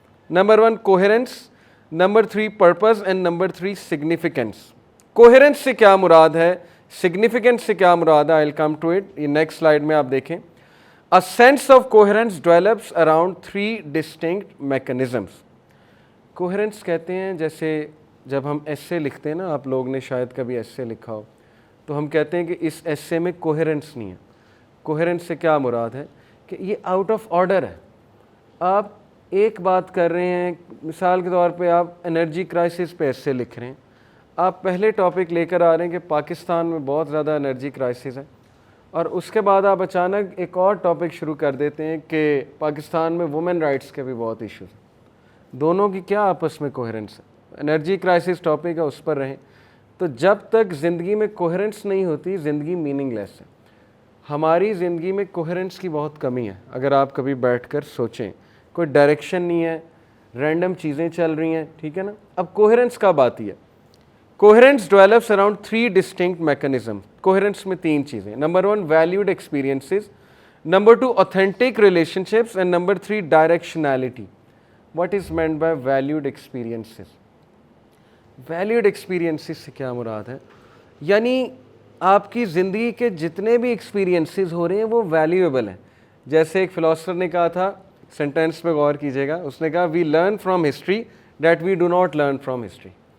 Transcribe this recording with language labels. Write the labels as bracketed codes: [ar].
[ur] Number 1 کوہیرنس, number 3 purpose, and number 3 significance. کوہیرنس سے کیا مراد ہے, سگنیفیکنس سے کیا مراد ہے, [en] I will come to it. [ur] یہ نیکسٹ سلائیڈ میں آپ دیکھیں. [en] A sense of coherence develops around 3 distinct mechanisms. [ur] کوہیرنس کہتے ہیں جیسے جب ہم ایسے لکھتے ہیں نا, آپ لوگ نے شاید کبھی ایسے لکھا ہو, تو ہم کہتے ہیں کہ اس ایسے میں کوہیرنس نہیں ہے. کوہیرنس سے کیا مراد ہے کہ یہ آؤٹ آف آرڈر ہے. آپ ایک بات کر رہے ہیں, مثال کے طور پہ آپ انرجی کرائسس پہ ایسے لکھ رہے ہیں, آپ پہلے ٹاپک لے کر آ رہے ہیں کہ پاکستان میں بہت زیادہ انرجی کرائسس ہے, اور اس کے بعد آپ اچانک ایک اور ٹاپک شروع کر دیتے ہیں کہ پاکستان میں وومن رائٹس کے بھی بہت ایشوز ہیں. دونوں کی کیا آپس میں کوہیرنس ہے؟ انرجی کرائسس ٹاپک ہے, اس پر رہیں. تو جب تک زندگی میں کوہیرنس نہیں ہوتی, زندگی میننگ لیس ہے. ہماری زندگی میں کوہیرنس کی بہت کمی ہے. اگر آپ کبھی بیٹھ کر سوچیں, کوئی ڈائریکشن نہیں ہے, رینڈم چیزیں چل رہی ہیں, ٹھیک ہے نا. اب کوہیرنس کب آتی ہے؟ [en] Coherence develops around 3 distinct mechanism. [ur] کوہیرنس میں 3 چیزیں. [en] Number 1 valued experiences, number 2 authentic relationships, and number 3 directionality. What is meant by valued experiences? [ur] Valued experiences سے کیا مراد ہے؟ یعنی آپ کی زندگی کے جتنے بھی ایکسپیرینسز ہو رہے ہیں وہ ویلیویبل ہیں. جیسے ایک فلاسفر نے کہا تھا, سینٹینس پہ غور کیجیے گا, اس نے کہا [en] we learn from history [ur] that we do not learn from history.